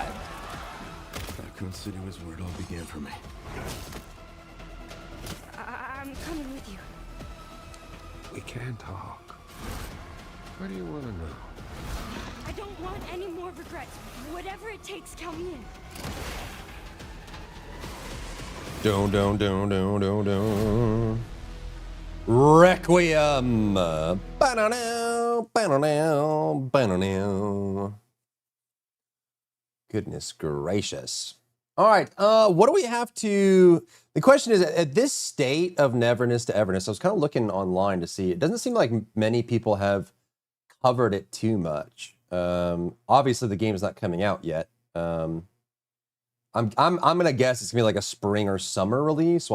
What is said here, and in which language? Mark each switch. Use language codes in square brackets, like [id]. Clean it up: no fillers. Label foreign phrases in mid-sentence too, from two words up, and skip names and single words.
[en] Raccoon City was where it all began for me. I'm coming with you. We can talk. What do you want to know? I don't want any more regrets. Whatever it takes, count me in. Dun dun dun dun dun dun. Requiem. Ba-da-now, ba-da-now, ba-da-now. Goodness gracious. All right, what do we have to... The question is, at this state of Neverness to Everness, I was kind of looking online to see, it doesn't seem like many people have covered it too much. Obviously, the game is not coming out yet. I'm gonna guess it's gonna be like a spring or summer release.